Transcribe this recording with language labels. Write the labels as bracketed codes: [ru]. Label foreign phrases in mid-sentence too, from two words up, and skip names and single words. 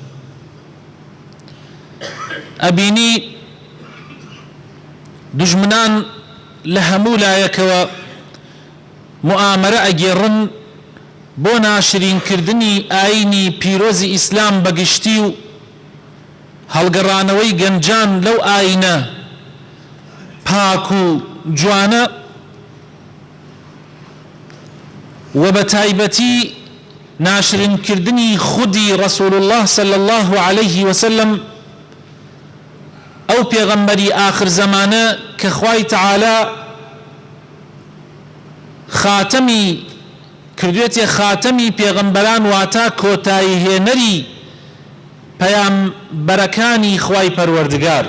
[ckb] ئەبینی دوژمنان لە هەموو لایەکەوە موئامەرە ئەگێڕن بۆ ناشرینکردنی ئاینی پیرۆزی ئیسلام بەگشتی و هەڵگەڕانەوەی گەنجان لەو ئاینە پاک و جوانە، و بە تایبەتی ناشرینکردنی خودی [ar] رسول الله صلی الله عليه وسلم، [ckb] ئەو پێغەمبەری آخر زمانە کە خوای تەعالا خاتەمی کردوێتێ خاتەمی پێغەمبەران، واتە کۆتایی هێنەری پەیامبەرەکانی خوای پەروەردگار.